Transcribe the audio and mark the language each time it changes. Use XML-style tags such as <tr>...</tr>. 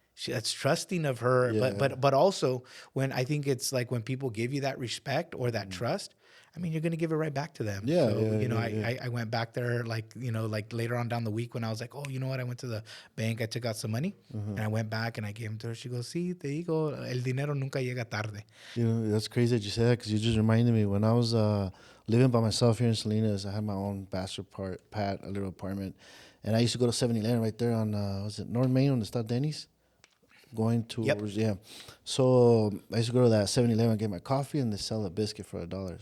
<en>that's trusting of her. Yeah. But also when I think it's like when people give you that respect or that trust, I mean, you're going to give it right back to them. Yeah, So, yeah, you know, yeah, I went back there like, you know, like later on down the week when I was like, oh, you know what? I went to the bank. I took out some money and I went back and I gave them to her. She goes,</en> <es>sí, te digo, el dinero nunca llega tarde.</es> <en>You know, that's crazy that you said that because you just reminded me when I was living by myself here in Salinas. I had my own bachelor pad, a little apartment, and I used to go to 7-Eleven right there on was it North Main on the Stop Denny's, going towards yeah. So I used to go to that 7-Eleven, get my coffee, and they sell a biscuit for $1.</en>